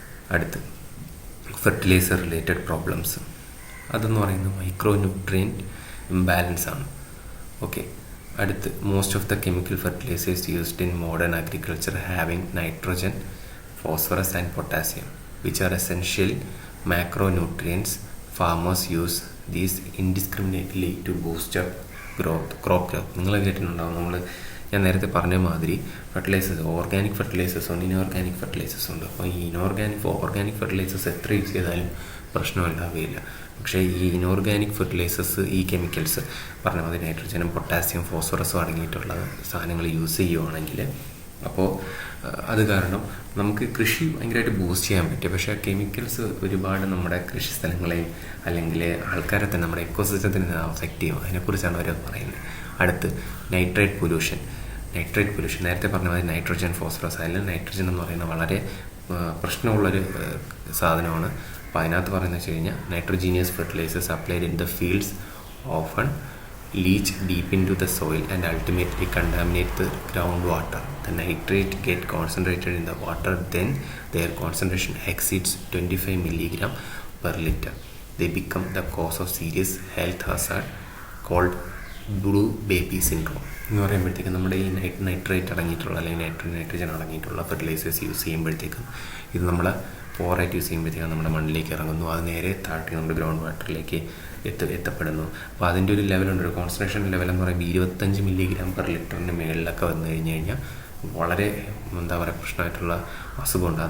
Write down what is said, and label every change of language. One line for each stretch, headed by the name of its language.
Malayalam: അടുത്ത് fertiliser related problems. അതെന്ന് പറയുന്നത് മൈക്രോ ന്യൂട്രിയൻറ്റ് ഇംബാലൻസ് ആണ്. ഓക്കെ.
English: അടുത്ത് most of the chemical fertilisers used in modern agriculture having nitrogen, phosphorus and potassium, which are essential macronutrients. Farmers use these indiscriminately to boost up crop growth.
Malayalam: നിങ്ങൾ കേട്ടിട്ടുണ്ടാവും, ഞാൻ നേരത്തെ പറഞ്ഞ മാതിരി fertilisers, organic fertilisers ഉണ്ട്, inorganic fertilisers ഉണ്ട്. അപ്പോൾ ഈ ഓർഗാനിക് ഫെർട്ടിലൈസേഴ്സ് എത്ര യൂസ് ചെയ്താലും പ്രശ്നമുണ്ടാവുകയില്ല. പക്ഷേ ഈ ഇനോർഗാനിക് ഫെർട്ടിലൈസേഴ്സ്, ഈ കെമിക്കൽസ് പറഞ്ഞ മാതിരി നൈട്രജനും പൊട്ടാസ്യം ഫോസ്ഫറസും അടങ്ങിയിട്ടുള്ള സാധനങ്ങൾ യൂസ് ചെയ്യുവാണെങ്കിൽ അപ്പോൾ അത് കാരണം നമുക്ക് കൃഷി ഭയങ്കരമായിട്ട് ബൂസ്റ്റ് ചെയ്യാൻ പറ്റും. പക്ഷേ കെമിക്കൽസ് ഒരുപാട് നമ്മുടെ കൃഷി സ്ഥലങ്ങളെയും അല്ലെങ്കിൽ ആൾക്കാരെ തന്നെ നമ്മുടെ എക്കോസിസ്റ്റത്തിനെ അഫക്റ്റ് ചെയ്യും. അതിനെക്കുറിച്ചാണ് അവർ പറയുന്നത്. അടുത്ത് നൈട്രേറ്റ് പൊല്യൂഷൻ. നേരത്തെ പറഞ്ഞ മാതിരി നൈട്രജൻ ഫോസ്ഫറസ്, അതിൽ നൈട്രജൻ എന്ന് പറയുന്നത് വളരെ പ്രശ്നമുള്ളൊരു സാധനമാണ്. അപ്പോൾ അതിനകത്ത് പറയുന്നത് വെച്ച് കഴിഞ്ഞാൽ
English: Nitrogenous fertilisers applied in the fields often leach deep into the soil and ultimately contaminate the groundwater. The nitrate get concentrated in the water, then their concentration exceeds 25 milligram per liter. They become the cause of serious health hazard called blue baby syndrome.
Malayalam: എന്ന് പറയുമ്പോഴത്തേക്കും നമ്മുടെ ഈ nitrate അടങ്ങിയിട്ടുള്ള അല്ലെങ്കിൽ nitrogen അടങ്ങിയിട്ടുള്ള fertilisers use ചെയ്യുമ്പോഴത്തേക്കും ഇത് നമ്മൾ പോറായിട്ട് യൂസ് ചെയ്യുമ്പോഴത്തേക്കും നമ്മുടെ മണ്ണിലേക്ക് ഇറങ്ങുന്നു. അത് നേരെ താഴ്ത്തി നമ്മുടെ ഗ്രൗണ്ട് വാട്ടറിലേക്ക് എത്തപ്പെടുന്നു. അപ്പോൾ അതിൻ്റെ ഒരു ലെവലുണ്ട്, ഒരു കോൺസെൻട്രേഷൻ ലെവൽ എന്ന് പറയുമ്പോൾ 25 മില്ലിഗ്രാം പെർ ലിറ്ററിന് മേളിലൊക്കെ വന്നു കഴിഞ്ഞാൽ വളരെ എന്താ പറയുക പ്രശ്നമായിട്ടുള്ള അസുഖമുണ്ട്.